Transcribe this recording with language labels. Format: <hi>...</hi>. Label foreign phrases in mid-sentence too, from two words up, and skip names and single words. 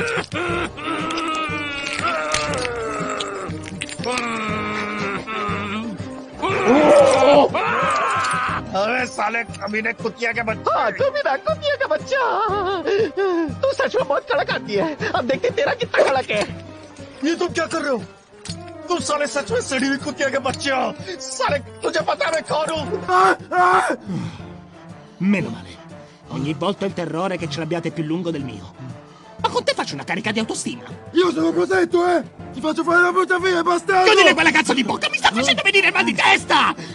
<hi>अरे साले कमीने कुतिया के बच्चे। हाँ, कमीना कुतिया का बच्चा। तू सच में बहुत कड़क आती है। अब देखते तेरा कितना कड़क है। ये तुम क्या कर रहे हो? तुम साले सच में सड़ी हुई कुतिया के बच्चे हो। साले तुझे पता है मैं कौन हूँ?</hi> <it>Meno male. Ogni volta il terrore che ce l'abbiate più lungo del mio. Ma con te faccio una carica di autostima. Io sono protetto, eh! Ti faccio fare la brutta fine, bastardo! Chiudile quella cazzo di bocca, mi sta facendo venire il mal di testa!</it>